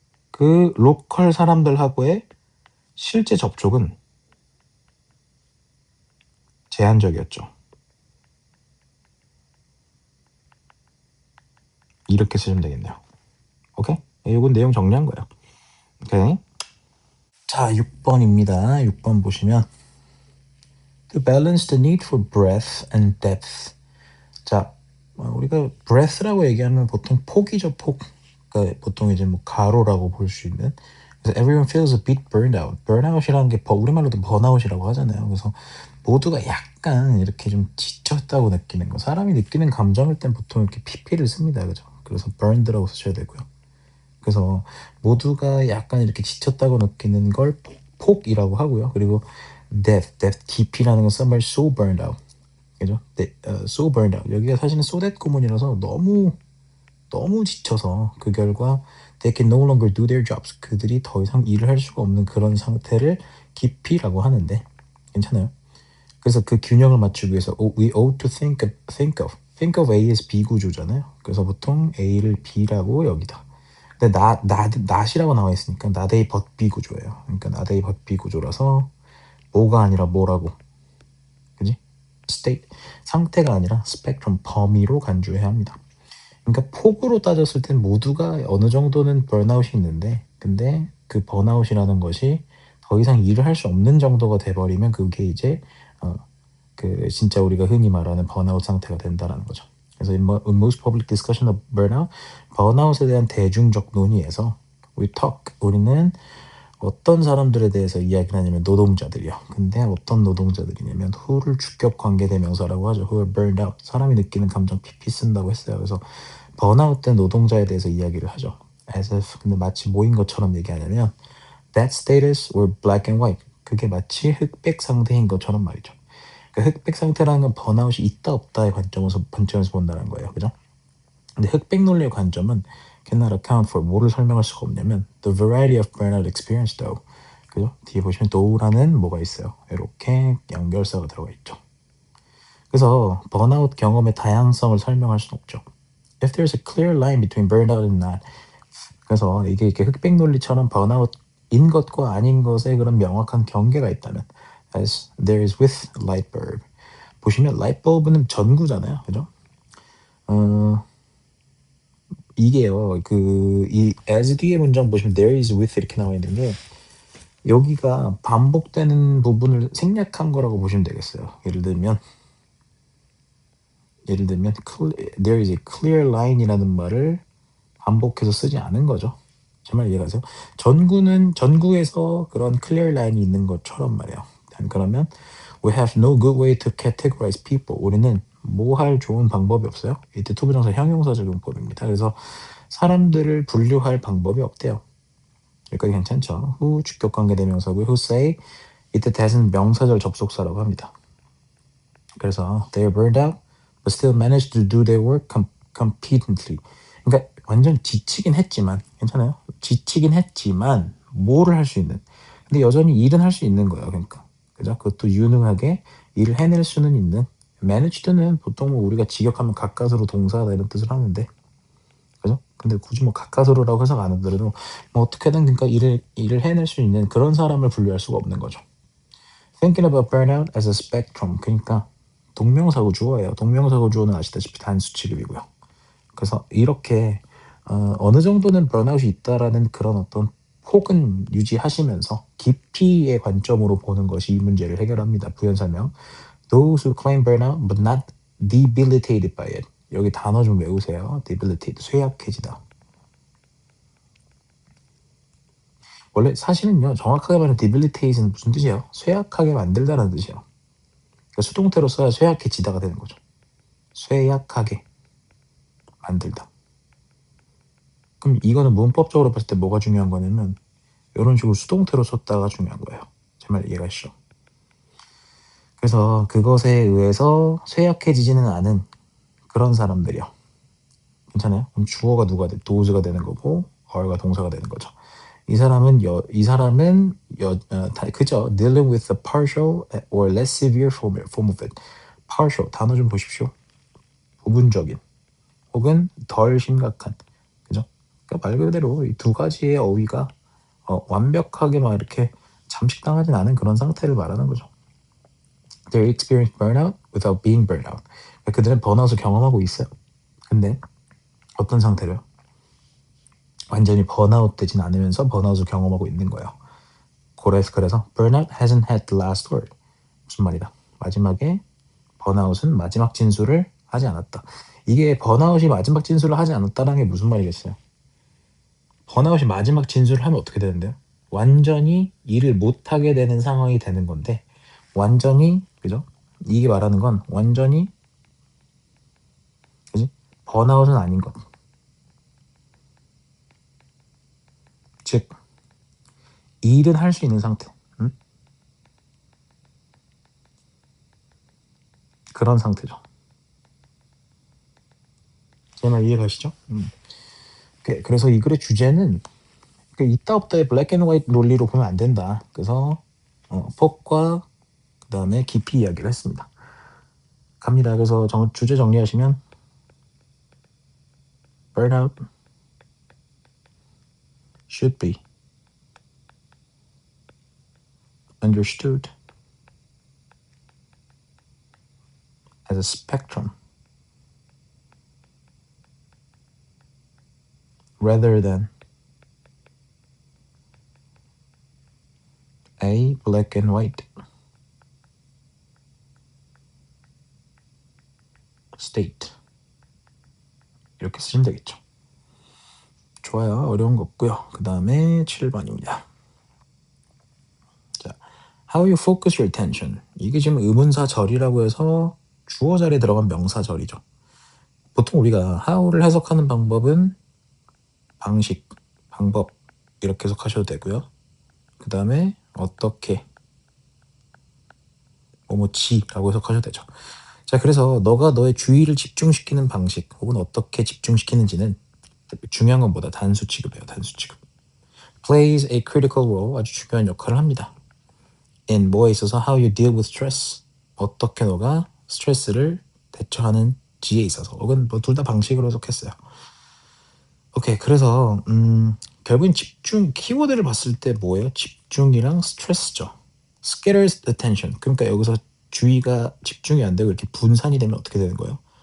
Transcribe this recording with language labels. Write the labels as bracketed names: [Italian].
[Korean] 그 로컬 사람들하고의 실제 접촉은 제한적이었죠. 이렇게 쓰시면 되겠네요. 오케이? 이건 내용 정리한 거예요. 오케이. 자, 6번입니다. 6번 보시면 [English] To balance the need for breadth and depth. [Korean] 자, 우리가 breadth라고 얘기하면 보통 폭이죠, 폭. 그러니까 보통 이제 뭐 가로라고 볼 수 있는. 그래서 [English] everyone feels a bit burned out. [Korean] burnout이라는 게 우리말로도 번아웃이라고 하잖아요. 그래서 모두가 약간 이렇게 좀 지쳤다고 느끼는 거. 사람이 느끼는 감정일 땐 보통 이렇게 PP를 씁니다. 그죠? 그래서 burned라고 쓰셔야 되고요. 그래서 모두가 약간 이렇게 지쳤다고 느끼는 걸 폭이라고 하고요. 그리고 [English] depth, [Korean] 깊이라는 건 [English] somewhere so burned out. [Korean] 그죠? [English] so burned out. [Korean] 여기가 사실은 [English] so that [Korean] 구문이라서 너무 지쳐서 그 결과 [English] they can no longer do their jobs. [Korean] 그들이 더 이상 일을 할 수가 없는 그런 상태를 깊이라고 하는데 괜찮아요? 그래서 그 균형을 맞추기 위해서 [English] we ought to think of A as B [Korean] 구조잖아요. 그래서 보통 A를 B라고 여기다. 근데 not이라고 나와 있으니까 not A but B 구조예요. 그러니까 not A but B 구조라서 뭐가 아니라 뭐라고. 그지? state 상태가 아니라 스펙트럼 범위로 간주해야 합니다. 그러니까 폭으로 따졌을 땐 모두가 어느 정도는 번아웃이 있는데 근데 그 번아웃이라는 것이 더 이상 일을 할 수 없는 정도가 돼버리면 그게 이제 그 진짜 우리가 흔히 말하는 번아웃 상태가 된다라는 거죠. 그래서 [English] in most public discussion of burnout, [Korean] 번아웃에 대한 대중적 논의에서 우리는 어떤 사람들에 대해서 이야기를 하냐면 노동자들이요. 근데 어떤 노동자들이냐면 who를 주격 관계 대명사라고 하죠. [English] who are burned out. [Korean] 사람이 느끼는 감정 PP 쓴다고 했어요. 그래서 번아웃된 노동자에 대해서 이야기를 하죠. [English] as if [Korean] 근데 마치 뭐인 것처럼 얘기하냐면 [English] that status were black and white. [Korean] 그게 마치 흑백 상태인 것처럼 말이죠. 그러니까 흑백 상태라는 건 번아웃이 있다 없다의 관점에서 본다는 거예요. 그죠? 근데 흑백 논리의 관점은 [English] cannot account for [Korean] 뭐를 설명할 수가 없냐면 [English] the variety of burnout experience though. [Korean] 그죠? 뒤에 보시면 though라는 뭐가 있어요. 이렇게 연결사가 들어가 있죠. 그래서 번아웃 경험의 다양성을 설명할 수는 없죠. [English] If there's a clear line between burnout and not. [Korean] 그래서 이게 이렇게 흑백 논리처럼 번아웃인 것과 아닌 것의 그런 명확한 경계가 있다면 [English] as there is with light bulb. [Korean] 보시면 light bulb는 전구잖아요. 그죠? 이게요. 이 as 뒤에 문장 보시면 there is with 이렇게 나와 있는데 여기가 반복되는 부분을 생략한 거라고 보시면 되겠어요. 예를 들면 [English] there is a clear line이라는 말을 [Korean] 반복해서 쓰지 않은 거죠. 제 말 이해가세요? 전구에서 그런 클리어 라인이 있는 것처럼 말이에요. [English] 그러면 we have no good way to categorize people. [Korean] 우리는 뭐 할 좋은 방법이 없어요. 이때 투부정사 형용사적 용법입니다. 그래서 사람들을 분류할 방법이 없대요. 여기까지 괜찮죠? who 주격관계 대명사고요. who say 이때 that은 명사절 접속사라고 합니다. [English] 그래서 they are burned out but still manage to do their work competently. [Korean] 그러니까 완전 지치긴 했지만 괜찮아요. 지치긴 했지만 뭐를 할 수 있는. 근데 여전히 일은 할 수 있는 거예요. 그러니까 그죠? 그것도 유능하게 일을 해낼 수는 있는. managed는 보통 뭐 우리가 직역하면 가까스로 동사다 이런 뜻을 하는데 그죠? 근데 굳이 뭐 가까스로라고 해석 안 하더라도 뭐 어떻게든 그러니까 일을 해낼 수 있는 그런 사람을 분류할 수가 없는 거죠. [English] Thinking about burnout as a spectrum. [Korean] 그러니까 동명사고 주어예요. 동명사고 주어는 아시다시피 단수 취급이고요. 그래서 이렇게 어느 정도는 번아웃이 있다라는 그런 어떤 폭은 유지하시면서 깊이의 관점으로 보는 것이 이 문제를 해결합니다. 부연 설명. [English] Those who claim burnout but not debilitated by it. [Korean] 여기 단어 좀 외우세요. debilitate, 쇠약해지다. 원래 사실은요. 정확하게 말하면 debilitate는 무슨 뜻이에요? 쇠약하게 만들다라는 뜻이에요. 그러니까 수동태로 써야 쇠약해지다가 되는 거죠. 쇠약하게 만들다. 그럼 이거는 문법적으로 봤을 때 뭐가 중요한 거냐면 이런 식으로 수동태로 썼다가 중요한 거예요. 제 말 이해가시죠? 그래서 그것에 의해서 쇠약해지지는 않은 그런 사람들이요. 괜찮아요? 그럼 주어가 누가 돼? does가 되는 거고 are가 동사가 되는 거죠. 이 사람은 그죠? [English] dealing with a partial or less severe form of it. [Korean] partial 단어 좀 보십시오. 부분적인 혹은 덜 심각한 그죠? 그러니까 말 그대로 이 두 가지의 어휘가 완벽하게 막 이렇게 잠식당하진 않은 그런 상태를 말하는 거죠. [English] They experience burnout without being burned out. [Korean] 그러니까 그들은 번아웃을 경험하고 있어요. 근데 어떤 상태로요? 완전히 번아웃 되진 않으면서 번아웃을 경험하고 있는 거예요. [English] 그래서 burnout hasn't had the last word. [Korean] 무슨 말이다? 마지막에 번아웃은 마지막 진술을 하지 않았다. 이게 번아웃이 마지막 진술을 하지 않았다는 게 무슨 말이겠어요? 번아웃이 마지막 진술을 하면 어떻게 되는데요? 완전히 일을 못하게 되는 상황이 되는 건데 완전히 그죠? 이게 말하는 건 완전히 그지? 번아웃은 아닌 것. 즉 일은 할 수 있는 상태. 그런 상태죠. 제 말 이해가시죠? 그래서 이 글의 주제는 있다 없다의 블랙 앤 화이트 논리로 보면 안 된다. 그래서 폭과 그 다음에 깊이 이야기를 했습니다. 갑니다. [English] 그래서 주제 정리하시면 burnout should be understood as a spectrum rather than a black and white state. [Korean] 이렇게 쓰시면 되겠죠. 좋아요. 어려운 거 없고요. 그 다음에 7번입니다. [English] 자, how you focus your attention. [Korean] 이게 지금 의문사절이라고 해서 주어 자리에 들어간 명사절이죠. 보통 우리가 how를 해석하는 방법은 방식, 방법 이렇게 해석하셔도 되고요. 그 다음에 어떻게 뭐지라고 해석하셔도 되죠. 자, 그래서 너가 너의 주의를 집중시키는 방식 혹은 어떻게 집중시키는지는 중요한 건 뭐다? 단수 취급이에요. 단수 취급. [English] plays a critical role. [Korean] 아주 중요한 역할을 합니다. [English] in [Korean] 뭐에 있어서 [English] how you deal with stress. [Korean] 어떻게 너가 스트레스를 대처하는지에 있어서 혹은 뭐 둘 다 방식으로 해석했어요. 오케이. 그래서 결국엔 집중 키워드를 봤을 때 뭐예요? 집중이랑 스트레스죠. [English] scatters attention. [Korean] 그러니까 여기서 주의가 집중이 안 되고 이렇게 분산이 되면 어떻게 되는 거예요?